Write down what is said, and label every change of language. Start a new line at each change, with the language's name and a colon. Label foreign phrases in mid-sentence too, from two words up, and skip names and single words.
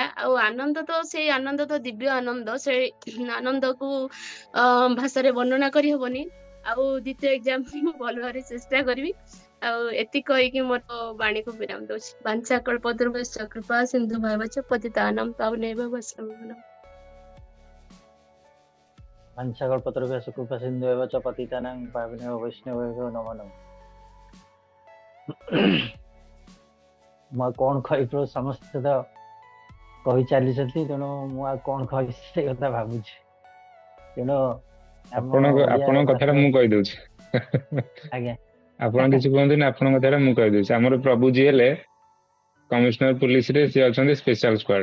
Odia: ଆଉ ଆନନ୍ଦ ତ ସେଇ ଆନନ୍ଦ ତ ଦିବ୍ୟ ଆନନ୍ଦ, ସେଇ ଆନନ୍ଦକୁ ଭାଷାରେ ବର୍ଣ୍ଣନା କରିହବନି। ଆଉ ଦ୍ୱିତୀୟ ଏକ୍ଜାମ ପାଇଁ ମୁଁ ଭଲ ଭାବରେ ଚେଷ୍ଟା କରିବି। ଆଉ ଏତିକି କହିକି ମୋର ବାଣୀକୁ ବିରାମ ଦଉଛି।
Sanskrit: ବାଞ୍ଚା କଳ୍ପତରୁଭ୍ୟଶ୍ଚ କୃପା ସିନ୍ଧୁ ଭୈବଚ ପତିତାନାଂ ପାବନେଭ୍ୟୋ ବୈଷ୍ଣବେଭ୍ୟୋ। पंचकल्पतरुभ्यश्च कृपा सिन्धुभ्यश्च च पतितानां पावनेभ्यो वैष्णवेभ्यो नमो नमः।
Odia: ମୁଁ କଣ କହିବି, ସମସ୍ତେ ତ କହି ଚାଲିଛନ୍ତି, ତେଣୁ ମୁଁ ଆଉ କଣ କହିବି ସେ କଥା ଭାବୁଛି। ତେଣୁ ଆପଣଙ୍କ କଥାଟା ମୁଁ କହିଦଉଛି। ଆଜ୍ଞା ଆପଣ କିଛି କୁହନ୍ତୁନି, ଆପଣଙ୍କ କଥାଟା ମୁଁ କହିଦଉଛି। ଆମର ପ୍ରଭୁ ଯିଏ ହେଲେ କମିଶନର ପୋଲିସରେ, ସିଏ ଅଛନ୍ତି ସ୍ପେଶାଲ ସ୍କ୍ୱାଡ।